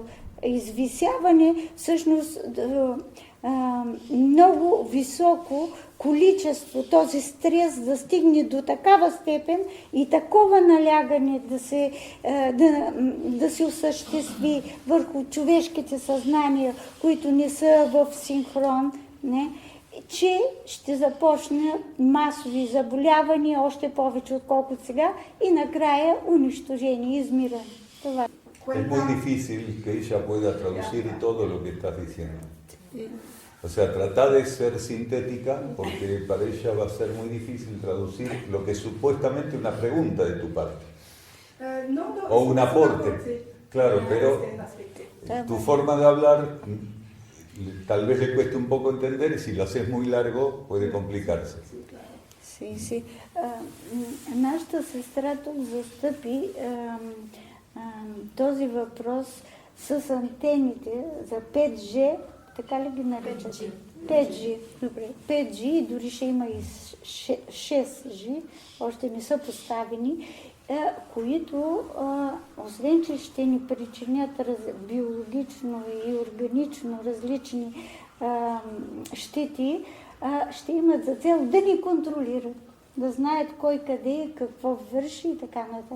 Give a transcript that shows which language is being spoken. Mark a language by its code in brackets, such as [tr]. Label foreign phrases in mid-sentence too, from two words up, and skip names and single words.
[bg] Извисяване, всъщност много високо количество, този стрес да стигне до такава степен и такова налягане да се осъществи върху човешките съзнания, които не са в синхрон, не? Че ще започне масови заболявания, още повече отколкото сега, и накрая унищожение, измиране. Това. [es] Es muy difícil que ella pueda traducir todo lo que estás diciendo. O sea, trata de ser sintética porque para ella va a ser muy difícil traducir lo que es supuestamente una pregunta de tu parte. O un aporte. Claro, pero tu forma de hablar tal vez le cueste un poco entender y si lo haces muy largo puede complicarse. Sí. [bg] Нашата сестра тук застъпи този въпрос с антените за 5G, така ли ги наричат? 5G, добре. 5G и дори ще има и 6G, още не са поставени, които, освен че ще ни причинят биологично и органично различни щети, ще имат за цел да ни контролират, да знаят кой къде, какво върши и така нататък.